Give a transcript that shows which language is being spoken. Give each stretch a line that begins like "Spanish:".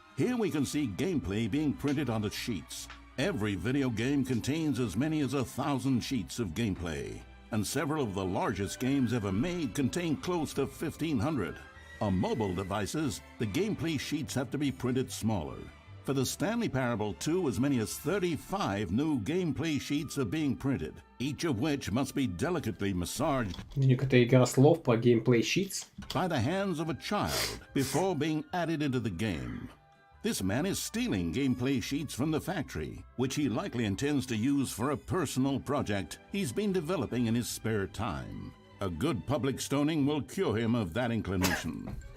English: Here we can see gameplay being printed onto sheets. Every video game contains as many as 1,000 sheets of gameplay, and several of the largest games ever made contain close to 1,500. On mobile devices, the gameplay sheets have to be printed smaller. For the Stanley Parable 2, as many as 35 new gameplay sheets are being printed, each of which must be delicately massaged
Russian: Это игра слов про gameplay sheets.
English: by the hands of a child before being added into the game. This man is stealing gameplay sheets from the factory, which he likely intends to use for a personal project he's been developing in his spare time. A good public stoning will cure him of that inclination.